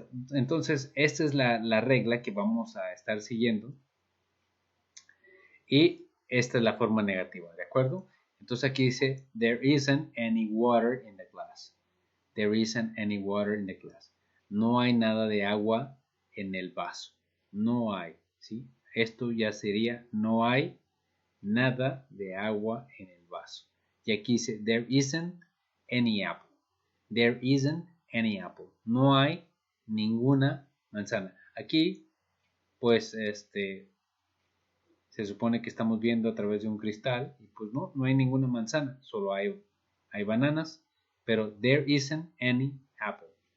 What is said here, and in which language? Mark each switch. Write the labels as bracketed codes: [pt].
[es] Entonces, esta es la regla que vamos a estar siguiendo y esta es la forma negativa, ¿de acuerdo? Entonces aquí dice, [en] there isn't any water in the glass. There isn't any water in the glass. [es] No hay nada de agua en el vaso. No hay, ¿sí? Esto ya sería, no hay nada de agua en el vaso. Y aquí dice, [en] there isn't any apple. There isn't any apple. [es] No hay ninguna manzana. Aquí, pues, se supone que estamos viendo a través de un cristal y pues no hay ninguna manzana, solo hay bananas, pero [en] there isn't any apple.